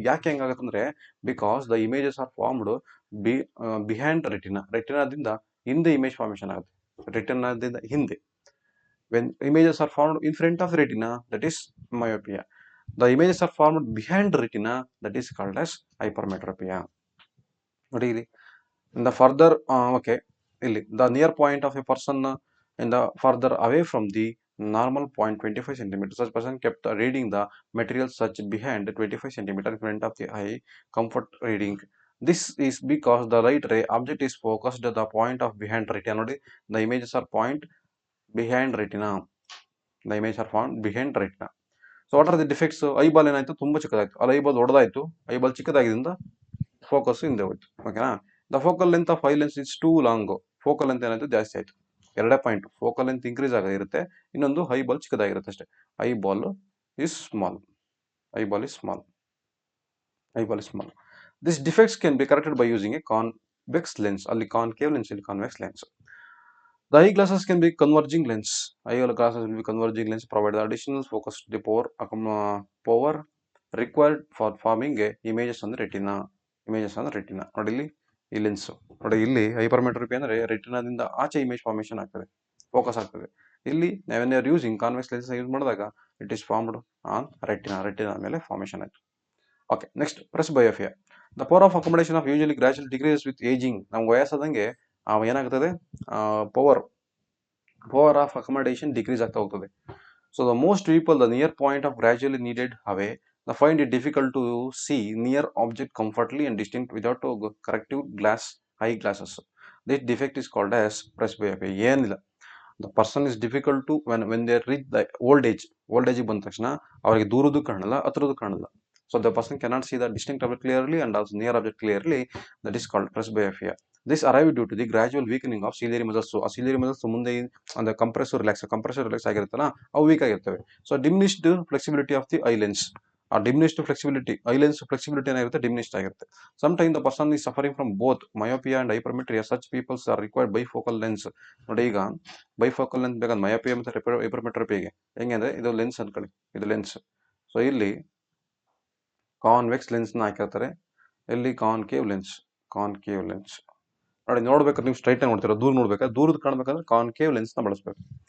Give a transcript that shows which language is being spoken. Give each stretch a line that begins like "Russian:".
Kannada: ಯಾಕೆ ಹೆಂಗಾಗತ್ತಂದ್ರೆ,
English: because the images are formed behind retina,
Kannada: ರೆಟಿನಾದಿಂದ ಹಿಂದೆ image formation ಆಗುತ್ತೆ, ರೆಟಿನಾದಿಂದ ಹಿಂದೆ.
English: When images are formed in front of retina, that is myopia. The images are formed behind retina, that is called as hypermetropia. ನೋಡಿ ಇಲ್ಲಿ in the further okay, ಇಲ್ಲಿ the near point of a person in the further away from the normal point 25 centimeter, such person kept reading the material such behind 25 centimeter in front of the eye, comfort reading. This is because the light ray object is focused at the point of behind retina. ನೋಡಿ, the images are point behind retina, the images are found behind retina. So what are the defects?
Kannada: Eyeball ಏನಾಯ್ತು, ತುಂಬಾ ಚಿಕ್ಕದಾಯ್ತು, ಅಲ್ಲಿ eyeball ದೊಡ್ಡದಾಯ್ತು, eyeball ಚಿಕ್ಕದಾಗಿದ್ದರಿಂದ focus ಹಿಂದೆ ಹೋಯ್ತು. ಓಕೆನಾ.
English: The focal length of eye lens is too long.
Kannada: Focal length ಏನಾಯ್ತು, ಜಾಸ್ತಿ ಆಯ್ತು. ಎರಡೇ ಪಾಯಿಂಟ್, ಫೋಕಲ್ ಲೆಂತ್ ಇನ್ಕ್ರೀಸ್ ಆಗಿರುತ್ತೆ, ಇನ್ನೊಂದು ಐ ಬಾಲ್ ಚಿಕ್ಕದಾಗಿರುತ್ತೆ ಅಷ್ಟೇ.
English: Eye ball is small, eye ball is small, eye ball is small. This defects can be corrected by using a convex lens.
Kannada: ಅಲ್ಲಿ concave lens, ಇಲ್ಲಿ convex lens.
English: The eyeglasses can be converging lens. Eyeglasses will be converging lens, provide the additional focus to the power required for forming a images on the retina. Images on the retina.
Kannada: ನೋಡಿ ಇಲ್ಲಿ ಈ lens ನೋಡಿ, ಇಲ್ಲಿ ಹೈಪರ್ಮೆಟ್ರೋಪಿ ಅಂದ್ರೆ ರೆಟಿನಾದಿಂದ ಆಚೆ image formation ಆಗ್ತದೆ, focus ಆಗ್ತದೆ.
English: ಇಲ್ಲಿ when are using convex lens use ಮಾಡಿದಾಗ it is formed on retina,
Kannada: retina ಮೇಲೆ ಫಾರ್ಮೇಶನ್ ಆಯ್ತು.
English: Okay, next presbyopia. The power of accommodation of usually gradually decrease with ageing.
Kannada: ನಮ್ಗೆ ವಯಸ್ಸಾದಂಗೆ ಏನಾಗ್ತದೆ, ಪವರ್ ಆಫ್ ಅಕೊಮಡೇಷನ್ ಡಿಕ್ರೀಸ್ ಆಗ್ತಾ ಹೋಗ್ತದೆ.
English: So the most people the near point of gradually needed away, the find it difficult to see near object comfortably and distinct without corrective glass eye glasses. This defect is called as presbyopia. ಏನಿಲ್ಲ, the person is difficult to when they reach the old age
Kannada: ಬಂದ ತಕ್ಷಣ ಅವರಿಗೆ ದೂರದ್ದು ಕಾಣಲ್ಲ, ಹತ್ರದ್ದು ಕಾಣಲ್ಲ.
English: So the person cannot see the distinct object clearly and also near object clearly. That is called presbyopia. This arrived due to the gradual weakening of ciliary muscles.
Kannada: ಆ ciliary muscles ಮುಂದೆ அந்த compressor relax ಆಗಿರುತ್ತಲ್ಲ, ಅವು weak ಆಗಿರ್ತವೆ.
English: So diminished flexibility of the eye lens. ಆ diminished flexibility, eye lens flexibility ಏನಾಗಿರುತ್ತೆ, diminished ಆಗಿರುತ್ತೆ. Sometimes the person is suffering from both myopia and hypermetropia. Such people are required bifocal lens.
Kannada: ನೋಡಿ, ಈಗ bifocal lens ಬೇಕಾದ್ರೆ myopia ಮತ್ತು ಹೈಪರ್ಮೆಟ್ರೋಪಿಯಾಗೆ ಹೆಂಗೆ ಅಂದ್ರೆ, ಇದು ಲೆನ್ಸ್ ಅನ್ಕೊಳ್ಳಿ, ಇದು ಲೆನ್ಸ್. ಸೊ ಇಲ್ಲಿ ಕಾನ್ವೆಕ್ಸ್ ಲೆನ್ಸ್ ನ ಹಾಕಿರ್ತಾರೆ, ಇಲ್ಲಿ ಕಾನ್ಕೇವ್ ಲೆನ್ಸ್ ನೋಡಿ. ನೋಡ್ಬೇಕಾದ್ರೆ ನೀವು ಸ್ಟ್ರೈಟ್ ಆಗಿ ನೋಡ್ತೀರಾ, ದೂರ ನೋಡ್ಬೇಕಾದ್ರೆ, ದೂರದ ಕಾಣ್ಬೇಕಾದ್ರೆ ಕಾನ್ಕೇವ್ ಲೆನ್ಸ್ ನ ಬಳಸಬೇಕು.